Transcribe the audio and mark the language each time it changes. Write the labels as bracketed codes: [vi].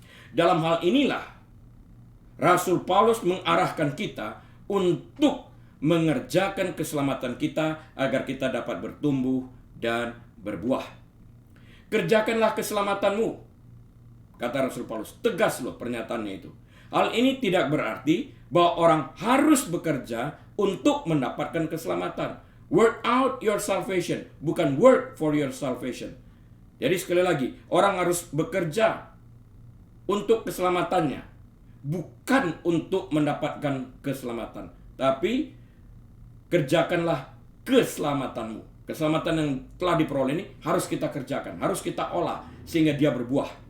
[id] Dalam hal inilah Rasul Paulus mengarahkan kita untuk mengerjakan keselamatan kita agar kita dapat bertumbuh dan berbuah. Kerjakanlah keselamatanmu, kata Rasul Paulus. Tegas loh pernyataannya itu. Hal ini tidak berarti bahwa orang harus bekerja untuk mendapatkan keselamatan. [en] Work out your salvation, [id] bukan [en] work for your salvation. [id] Jadi sekali lagi, orang harus bekerja untuk keselamatannya, bukan untuk mendapatkan keselamatan. Tapi kerjakanlah keselamatanmu. Keselamatan yang telah diperoleh ini harus kita kerjakan, harus kita olah sehingga dia berbuah.